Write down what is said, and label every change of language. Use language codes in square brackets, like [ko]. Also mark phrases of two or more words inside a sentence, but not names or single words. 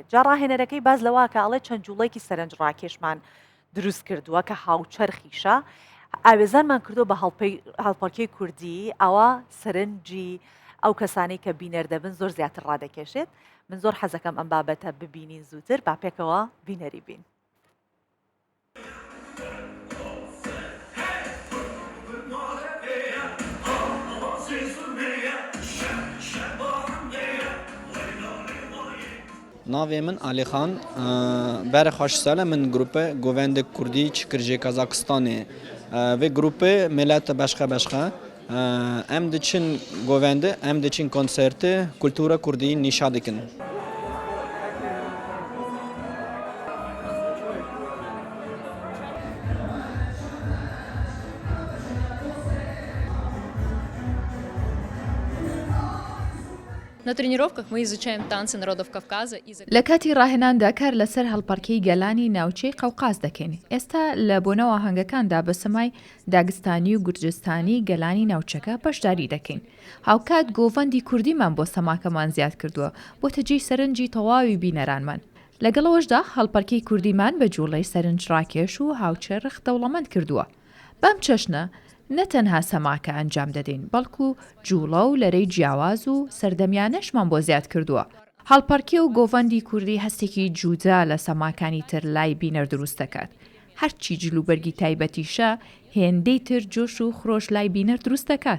[ckb] جا ڕاهێنەرەکەی باز لەوە کە ئەڵێ چەند جوڵێکی سەرنج ڕاکێشمان دروست کردووە کە هاوچەرخیشە. ئاوێزانمان کردو بە هەڵپەڕکێی کوردی ئەوە سەرنجی ئەو کەسانی کە بینەر دەبن زۆر زیاتر ڕادەکێشێت. من زۆر حەزەکەم ئەم بابەتە ببینین زووتر با پێکەوە بینەری بین. [ku] Navê min Alîxan berê xweş sal e min grupê Govendê Kurdî Çikirjê Kazakistanê vê grupê millet beşxe beşxe em diçin govendê em diçin konsertê kultura Kurdî nîşa dikin. [ru] На тренировках мы изучаем танцы народов Кавказа и [ckb] لە کاتی ڕاهێناندا کار لەسەر هەڵپەڕکێی گەلانی ناوچەی قەوقاز دەکەین. ئێستا لە بۆنەوە هەنگەکاندا بە سەمای داگستانی و گورجستانی گەلانی ناوچەکە بەشداری دەکەین. هاوکات گۆڤەندی کوردیمان بۆ سەماکەمان زیاد کردووە بۆ تەجێی سەرنجی تەواوی بینەرانمان. لەگەڵەوەشدا هەڵپەڕکێی کوردیمان بە جوڵەی سەرنج ڕاکێش و هاوچەرخ دەوڵەمەند کردووە. بەم چەشنە نەتەنها سەماکە ئەنجام دەدەین بەڵکو جوڵە و لەرەی جیاواز و سەردەمیانەشمان بۆ زیاد کردووە. هەڵپەڕکێ و گۆڤەندی کوردی هەستێکی جودا لە سەماکانی تر لای بینەر دروست دەکات. هەرچی جلوبەرگی تایبەتیشە هێندەی تر جۆش و خرۆش لای بینەر دروست دەکات.